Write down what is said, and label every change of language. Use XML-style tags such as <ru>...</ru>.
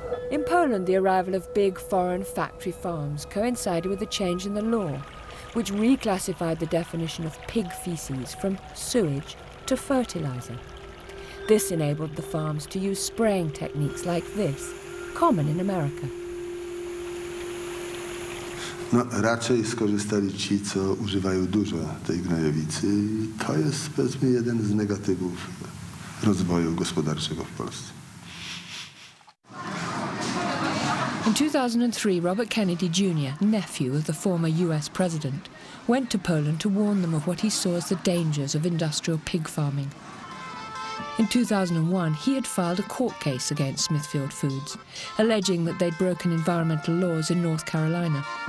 <en>In Poland, the arrival of big foreign factory farms coincided with a change in the law, which reclassified the definition of pig feces from sewage to fertilizer. This enabled the farms to use spraying techniques like this, common in America.</en> <pl>No, raczej skorzystali ci, co używają dużo tej gnojowicy. I to jest, powiedzmy, jeden z negatywów rozwoju gospodarczego w Polsce.</pl> <en>In 2003, Robert Kennedy Jr., nephew of the former US president, went to Poland to warn them of what he saw as the dangers of industrial pig farming. In 2001, he had filed a court case against Smithfield Foods, alleging that they'd broken environmental laws in North Carolina.</en>